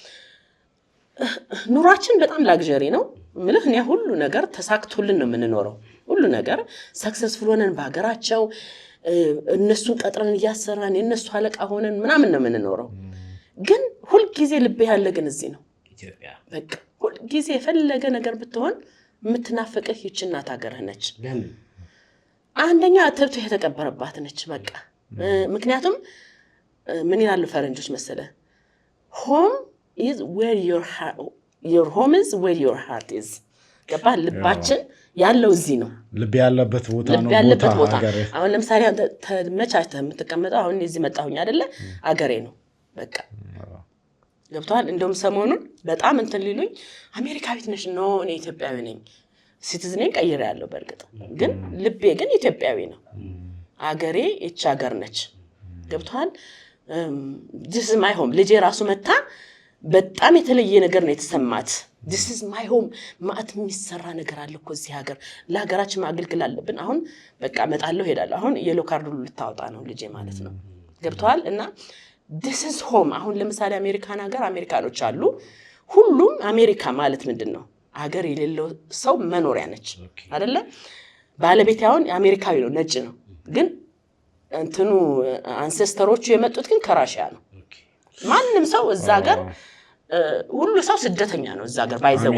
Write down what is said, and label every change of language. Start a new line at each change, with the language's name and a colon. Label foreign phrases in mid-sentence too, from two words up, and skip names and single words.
Amharic: ኑራችን በጣም ላግዠሪ ነው ምልህ እኛ ሁሉ ነገር ተሳክቶልን ነው የምንኖረው ሁሉ ነገር ሰክሰስፉል ሆነን በአገራቸው እነሱን ቀጥረን ያሰራን የነሱ አለቃ ሆነን ምናምን ነው የምንኖረው ግን ሁሉ ጊዜ ልብ ያለ ግን እዚህ ነው ኢትዮጵያ በቃ ሁሉ ጊዜ የፈለገ ነገር ብትሆን የምትናፈቀህ ይችናት ሀገር ነች ለምን አንደኛ ተብቶ የተቀበረባት ነች በቃ ምክንያቱም ምን ይላሉ ፈረንጆች መሰለ
English: home is where your home is where your heart is
Amharic: ገባ ልባችን ያለው እዚህ ነው ልብ ያለበት ቦታ ነው ቦታ ሀገር አሁን ለምሳሌ አንተ ተመቻችተህ የምትቀመጠው አሁን እዚህ መጣሁኝ አይደለ አገሬ ነው በቃ ገብቷል እንደውም ሰሞኑን በጣም እንትን ሊሉኝ አሜሪካዊት ነሽ ነው እኔ ኢትዮጵያዊ ነኝ ሲቲዝኔን ቀይሬያለሁ በርግጥ ግን ልቤ ግን ኢትዮጵያዊ ነው አገሬ እቺ ሀገር ነች ገብቷል
English: this is my home
Amharic: ልጄ ራሱ መጣ በጣም የተለየ ነገር ነው የተሰማት
English: this is my
Amharic: home ማአት የሚሰራ ነገር አለ እኮ እዚህ ሀገር ለሀገራችን ማገልገል አለብን አሁን በቃ መጣለው ሄዳለሁ አሁን የሎ ካርድ ልታወጣ ነው ልጄ ማለት ነው ገብቷል እና
English: this is home
Amharic: አሁን ለምሳሌ አሜሪካን ሀገር አሜሪካኖች አሉ ሁሉም አሜሪካ ማለት ምንድነው ሀገር የሌለው ሰው መኖሪያ ነች አይደለ ባለቤት ያውን አሜሪካዊ ነው ነጭ ነው ግን እንትኑ አንሴስተሮቹ የመጡት ግን ከራሺያ ነው ማንንም ሰው እዛ ሀገር ሁሉ ሰው ስደተኛ ነው እዛ ሀገር ባይዘው